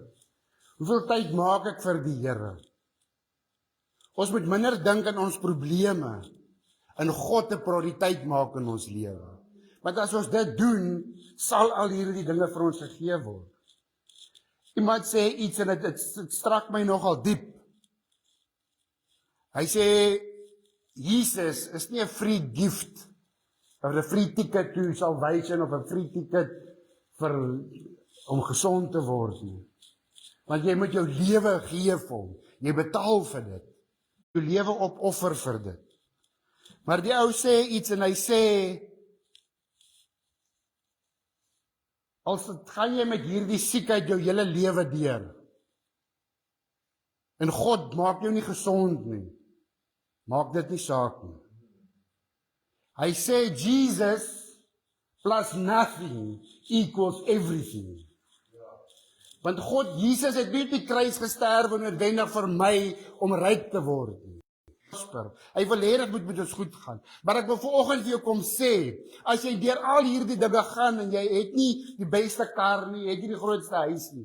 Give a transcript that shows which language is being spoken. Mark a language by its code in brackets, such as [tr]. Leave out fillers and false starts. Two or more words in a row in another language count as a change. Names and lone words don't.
[af] Hoeveel tyd maak ek vir die Here? Ons moet minder dink aan ons probleme, en God 'n prioriteit maak in ons lewe. Want as ons dit doen, sal al hierdie dinge vir ons gegee word. Iemand sê iets en dit strak my nogal diep. Hy sê, Jesus is nie 'n [en] free gift, [af] of 'n [en] free ticket to salvation, [af] of 'n [en] free ticket [af] om gesond te word nie. Want jy moet jou lewe gee vir hom. Jy betaal vir dit. jou lewe opoffer vir dit. Maar die ou sê iets en hy sê, as gaan jy met hierdie siekheid jou hele lewe deur. En God maak jou nie gesond nie. Maak dit nie saak nie. Hy sê Jesus [en] plus nothing equals everything. [af] Want God, Jesus het nie op die kruis gesterwe noodwendig vir my om ryk te word nie. Hy wil hê dit moet met ons goed gaan. Maar ek wil vanoggend vir jou kom sê, as jy deur al hierdie dinge gaan en jy het nie die beste kar nie, jy het nie die grootste huis nie.